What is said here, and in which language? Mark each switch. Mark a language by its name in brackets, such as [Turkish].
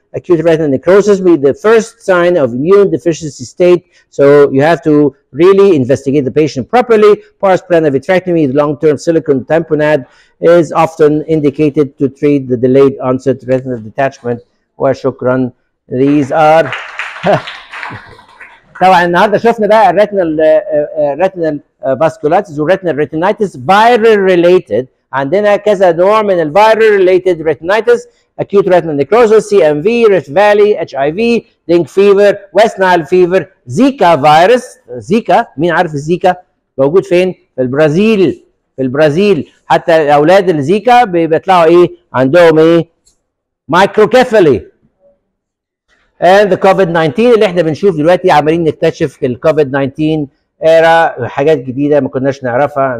[English] Acute retinal necrosis will be the first sign of immune deficiency state, so you have to really investigate the patient properly. Pars plana vitrectomy, long-term silicone tamponade, is often indicated to treat the delayed onset retinal detachment. [Arabic] وشكرا. [English] These are [Arabic] طبعا النهارده شفنا بقى الريتنال فاسكولاتيس والريتنال ريتينايتس فايرال ريليتد. عندنا كذا نوع من الفايرال ريليتد ريتينايتس: acute retinal necrosis, CMV, Rift Valley, HIV, dengue fever, West Nile fever, زيكا فيروس. زيكا، مين عارف الزيكا؟ موجود فين؟ في البرازيل. في البرازيل حتى اولاد الزيكا بيطلعوا ايه؟ عندهم ايه؟ مايكروكيفالي. [English] and the COVID-19 [Arabic] اللي احنا بنشوف دلوقتي عمالين نكتشف الكوفيد-19 era حاجات جديده ما كناش نعرفها.